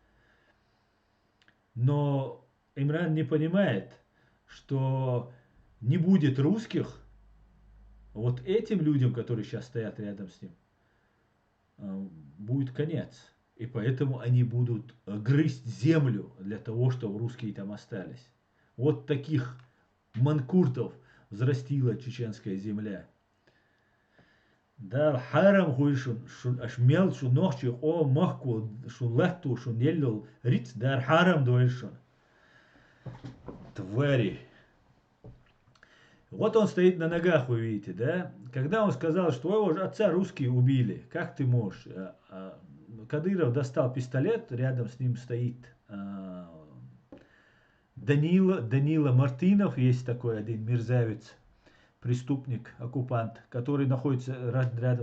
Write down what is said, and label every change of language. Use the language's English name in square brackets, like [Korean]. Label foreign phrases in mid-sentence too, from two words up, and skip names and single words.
[Russian] Но Имран не понимает, что не будет русских, вот этим людям, которые сейчас стоят рядом с ним, будет конец. И поэтому они будут грызть землю для того, чтобы русские там остались. Вот таких манкуртов взрастила чеченская земля. [Chechen] Да, харам хуйшун, ашмел шунохчи, о махку, шулатту, шунеллил, риц, да, харам дуэшун. [Russian] Твари. Вот он стоит на ногах, вы видите, да? Когда он сказал, что твоего отца русские убили, как ты можешь? Кадыров достал пистолет, рядом с ним стоит Данила Мартынов, есть такой один мерзавец, преступник, оккупант, который находится рядом.